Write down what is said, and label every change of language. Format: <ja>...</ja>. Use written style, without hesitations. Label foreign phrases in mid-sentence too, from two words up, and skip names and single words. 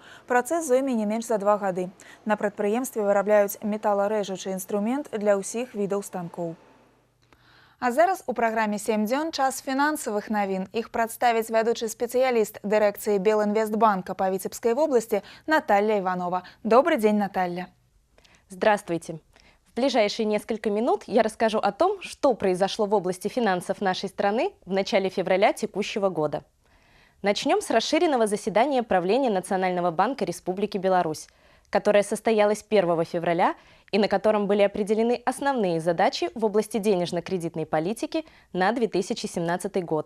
<be>Працэс зойме не менш за 2 гады. На прадпрыемстве вырабляюць металарэжучы інструмент для ўсіх відаў станкоў. А зараз у праграме «7 дзён» час фінансавых навін. Іх прадставіць вядучы спецыяліст дырэкцыі Белінвестбанка па Віцебскай вобласці Наталья Иванова.</be> <ru>Добрый день, Наталья. Здравствуйте. В ближайшие несколько минут я расскажу о том, что произошло в области финансов нашей страны в начале февраля текущего года. Начнем с расширенного заседания правления Национального банка Республики Беларусь, которое состоялось 1 февраля и на котором были определены основные задачи в области денежно-кредитной политики на 2017 год.</ru>